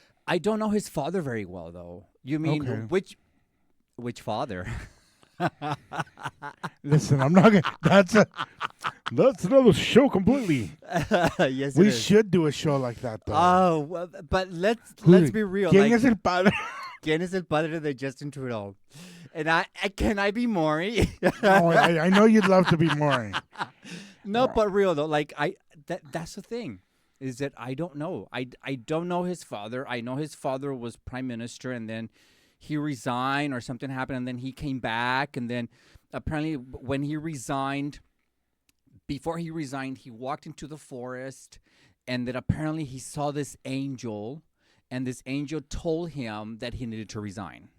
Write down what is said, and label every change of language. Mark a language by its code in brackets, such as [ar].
[en] I don't know his father very well, though. You mean which father? Listen, I'm not gonna. That's another show completely. Yes, we should do a show like that, though. Oh, well, but let's be real. [es] ¿Quién es el padre? ¿Quién es el padre de Justin Trudeau? [en] And can I be Maury? No, I know you'd love to be Maury. No, but real though. Like that's the thing. Is that I don't know. I don't know his father. I know his father was prime minister, and then he resigned or something happened, and then he came back, and then apparently when he resigned, before he resigned, he walked into the forest, and then apparently he saw this angel, and this angel told him that he needed to resign.